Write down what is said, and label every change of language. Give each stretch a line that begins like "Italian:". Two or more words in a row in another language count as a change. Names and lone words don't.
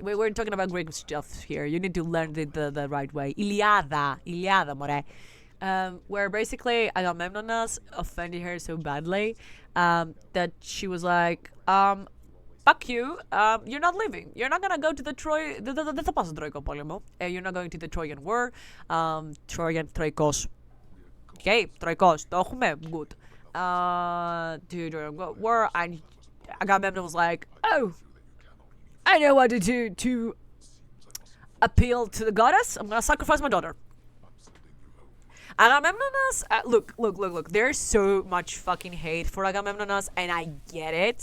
English: We're talking about Greek stuff here. You need to learn the right way.
Greek: Ιλιάδα, μωρέ.
English: Where basically Agamemnon offended her so badly that she was like, fuck you, you're not leaving. You're not gonna go to the Troy.
Greek: Δεν θα πας στον Τροϊκό πόλεμο.
English: You're not going to the Trojan War. Trojan, Troikos. Okay, Troikos.
Greek: Το έχουμε.
English: Good. To Trojan War, and Agamemnon was like, oh, I know what to do to appeal to the goddess. I'm gonna sacrifice my daughter. Agamemnonas, look. There's so much fucking hate for Agamemnonas, and I get it.